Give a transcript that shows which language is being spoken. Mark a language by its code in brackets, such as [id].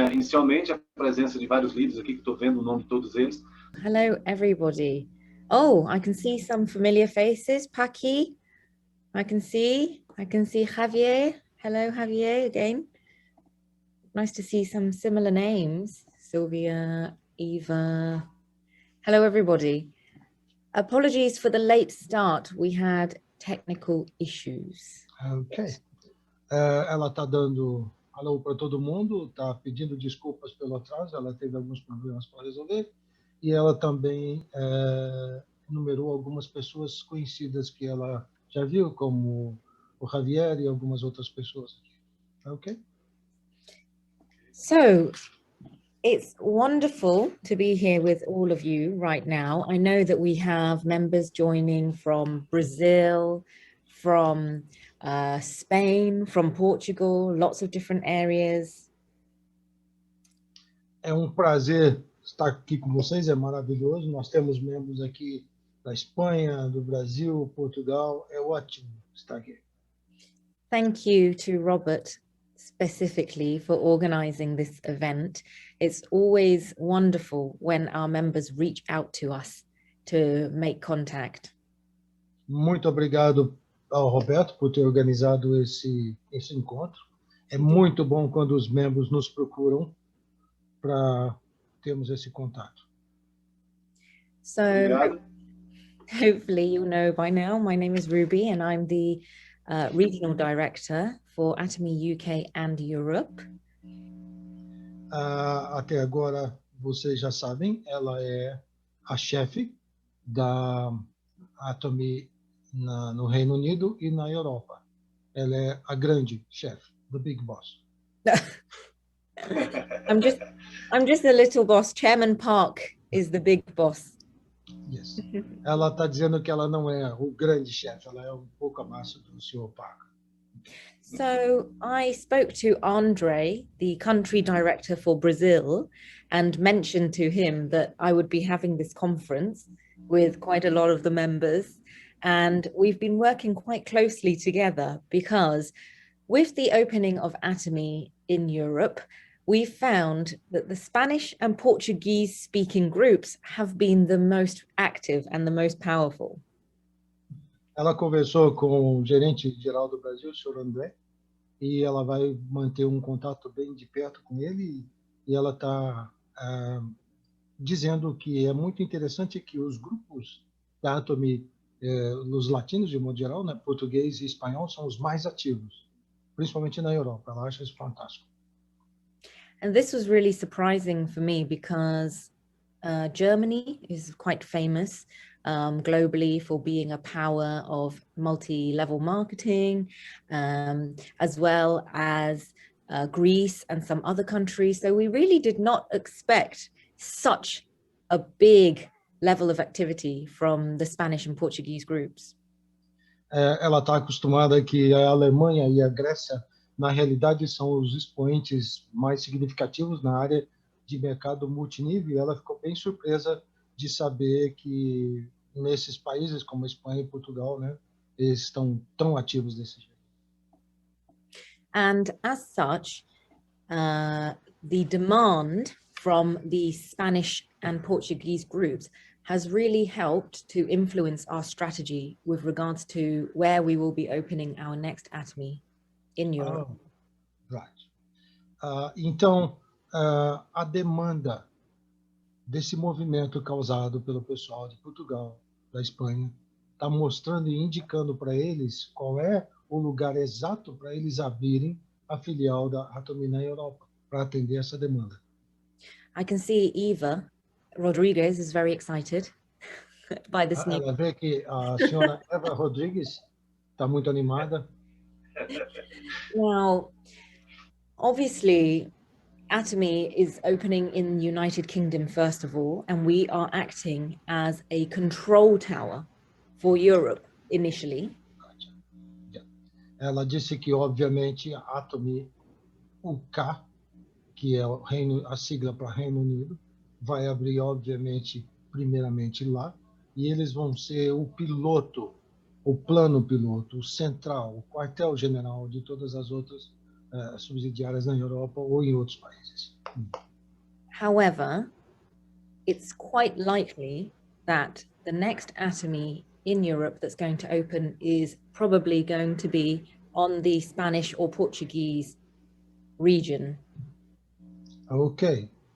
[pt] inicialmente, a presença de vários líderes aqui, que estou vendo o nome de todos eles. [en] Hello, everybody. Oh, I can see some familiar faces. Paki, I can see Javier. Hello, Javier, again. Nice to see some similar names. Sylvia, Eva. Hello, everybody. Apologies for the late start. We had technical issues. Ok. [pt] Ela está dando alô para todo mundo, está pedindo desculpas pelo atraso, ela teve alguns problemas para resolver, e ela também numerou algumas pessoas conhecidas que ela já viu, como o Javier e algumas outras pessoas. Ok? [en] So, it's wonderful to be here with all of you right now. I know that we have members joining from Brazil, from Spain, from Portugal, lots of different areas. [pt] É prazer estar aqui com vocês, é maravilhoso. Nós temos membros aqui da Espanha, do Brasil, Portugal. É ótimo estar aqui. [en] Thank you to Robert specifically for organizing this event. It's always wonderful when our members reach out to us to make contact. [pt] Muito obrigado ao Roberto por ter organizado esse encontro. É muito bom quando os membros nos procuram para termos esse contato. [en] So hopefully you know by now, my name is Ruby and I'm the Regional Director for Atomy UK and Europe. [pt] Até agora, vocês já sabem, ela é a chefe da Atomy no Reino Unido e na Europa. Ela é a grande chefe, [en] the big boss. I'm just a little boss. Chairman Park is the big boss. Yes. [pt] Ela está dizendo que ela não é o grande chefe, ela é pouco abaixo do Sr. Park. [en] So I spoke to Andre, the country director for Brazil, and mentioned to him that I would be having this conference with quite a lot of the members. And we've been working quite closely together because with the opening of Atomy in Europe, we found that the Spanish and Portuguese speaking groups have been the most active and the most powerful. [pt] Ela conversou com o gerente geral do Brasil, o Sr. André, e ela vai manter contato bem de perto com ele, e ela está dizendo que é muito interessante que os grupos da Atomy, os latinos de modo geral, né, português e espanhol, são os mais ativos, principalmente na Europa. Ela acha isso fantástico. [en] And this was really surprising for me because Germany is quite famous globally for being a power of multi-level marketing, as well as Greece and some other countries. So we really did not expect such a big level of activity from the Spanish and Portuguese groups. [pt] Ela está acostumada que a Alemanha e a Grécia, na realidade, são os expoentes mais significativos na área de mercado multinível, e ela ficou bem surpresa de saber que nesses países como a Espanha e Portugal, né, eles estão tão ativos desse jeito. [en] And as such, the demand from the Spanish and Portuguese groups has really helped to influence our strategy with regards to where we will be opening our next Atomy in Europe. Right. [pt] Então, a demanda desse movimento causado pelo pessoal de Portugal, da Espanha, está mostrando e indicando para eles qual é o lugar exato para eles abrirem a filial da Atomy na Europa, para atender essa demanda. [en] I can see Eva Rodriguez is very excited by this new. [pt] Ela vê que a senhora Eva Rodrigues está muito animada. [en] Now, obviously, Atomy is opening in the United Kingdom first of all, and we are acting as a control tower for Europe initially. [pt] Ela disse que, obviamente, a Atomy UK, que é o Reino, a sigla para Reino Unido, vai abrir, obviamente, primeiramente lá, e eles vão ser o piloto, o plano piloto, o central, o quartel-general de todas as outras subsidiárias na Europa ou em outros países. [en] However, it's quite likely that the next Atomy in Europe that's going to open is probably going to be on the Spanish or Portuguese region. Okay.